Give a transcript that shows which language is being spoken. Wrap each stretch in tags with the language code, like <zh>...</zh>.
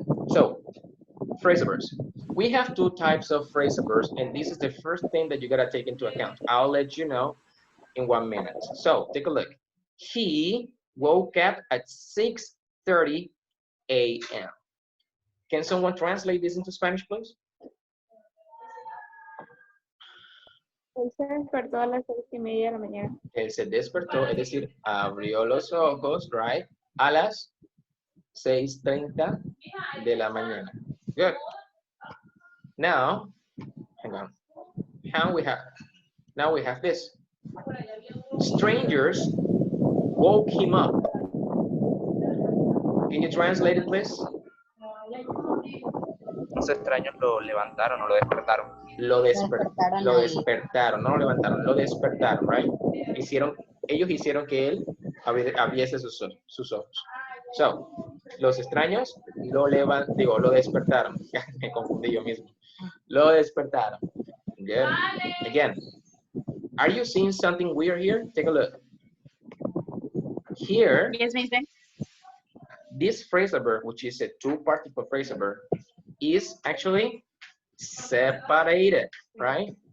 <en>So phrasal verbs. We have two types of phrasal verbs, and this is the first thing that you gotta take into account. I'll let you know in 1 minute. So take a look. He woke up at 6:30 a.m. Can someone translate this into Spanish, please?</en> <es>Él se despertó a las 6:30 de la mañana. Él se despertó, es decir, abrió los ojos, right? A las 6:30 de la mañana. Good.</es> <en>Now, hang on. Now we have this. Strangers woke him up. Can you translate it, please?</en> <es>Los extraños lo levantaron o lo despertaron. Lo despertaron, no lo levantaron, lo despertaron, right? Ellos hicieron que él abriese sus ojos. So, los extraños lo despertaron. Me confundí yo mismo. Lo despertaron. Good.</es> <en>Again, are you seeing something weird here? Take a look. Here, Yes, Mister. this phrasal verb, which is a two-particle phrasal verb, is actually separated, right?</en>